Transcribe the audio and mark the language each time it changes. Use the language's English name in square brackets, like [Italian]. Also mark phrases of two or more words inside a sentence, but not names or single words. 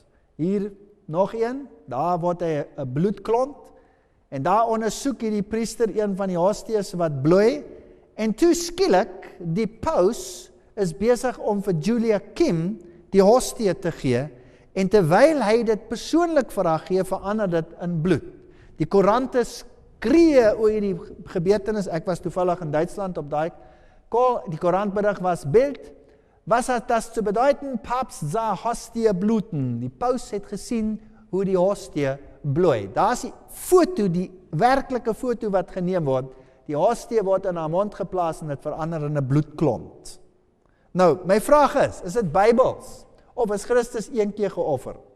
[Afrikaans] Hier nog een, daar word hy 'n bloedklont, en daar ondersoek hierdie priester een van die hostiës wat bloei, en toe skielik, die paus is besig om vir Julia Kim die hostie te gee, en terwyl hy dit persoonlik vir haar gee, verander dit in bloed. Die koerante skree oor hierdie gebeurtenis. Ek was toevallig in Duitsland op daai call. Die koerantberig was [German] Bild. Was hat das zu bedeuten? Papst sah Hostie bluten. [Afrikaans] Die paus het gesien hoe die hostie bloei. Daar is die foto, die werklike foto wat geneem word. Die hostie word in haar mond geplaas en dit verander in 'n bloedklont. Nou, my vraag is dit Bybels? Of is Christus een keer geoffer?